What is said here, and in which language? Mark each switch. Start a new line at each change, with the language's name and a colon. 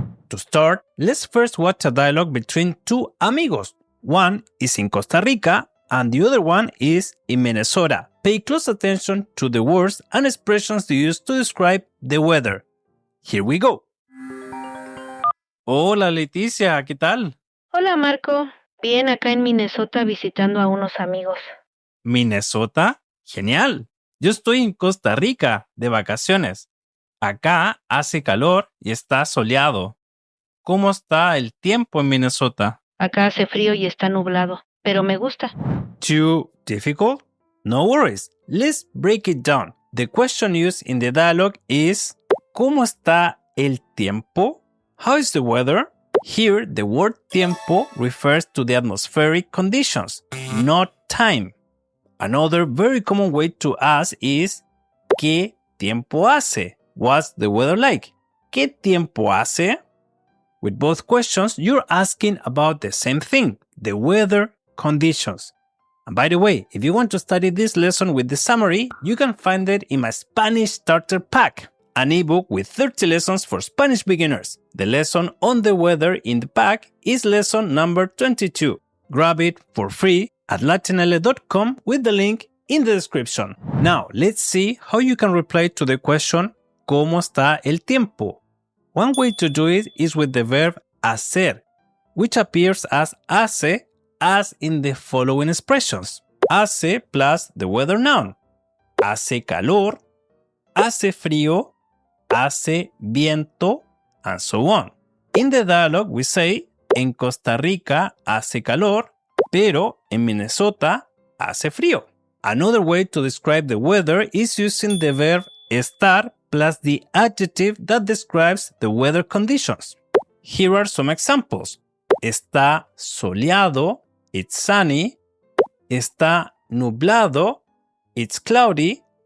English: To start, let's first watch a dialogue between two amigos. One is in Costa Rica and the other one is in Minnesota. Pay close attention to the words and expressions used to describe the weather. Here we go.
Spanish: Hola Leticia, ¿qué tal? Hola Marco, bien acá en Minnesota visitando a unos amigos. ¿Minnesota? Genial. Yo estoy en Costa Rica de vacaciones. Acá hace calor y está soleado. ¿Cómo está el tiempo en Minnesota? Acá hace frío y está nublado, pero me gusta.
English: Too difficult? No worries. Let's break it down. The question used in the dialogue is
Spanish: ¿cómo está el tiempo?
English: How is the weather? Here, the word tiempo refers to the atmospheric conditions, not time. Another very common way to ask is
Spanish: ¿qué tiempo hace?
English: What's the weather like?
Spanish: ¿Qué tiempo hace?
English: With both questions, you're asking about the same thing, the weather conditions. And by the way, if you want to study this lesson with the summary, you can find it in my Spanish Starter Pack, an ebook with 30 lessons for Spanish beginners. The lesson on the weather in the pack is lesson number 22. Grab it for free at latinl.com with the link in the description. Now, let's see how you can reply to the question
Spanish: ¿cómo está el tiempo?
English: One way to do it is with the verb hacer, which appears as hace as in the following expressions. Hace plus the weather noun.
Spanish: Hace calor, hace frío, hace viento,
English: and so on. In the dialogue we say,
Spanish: en Costa Rica hace calor, pero en Minnesota hace frío.
English: Another way to describe the weather is using the verb estar plus the adjective that describes the weather conditions. Here are some examples.
Spanish: Está soleado,
English: it's sunny.
Spanish: Está nublado,
English: it's cloudy.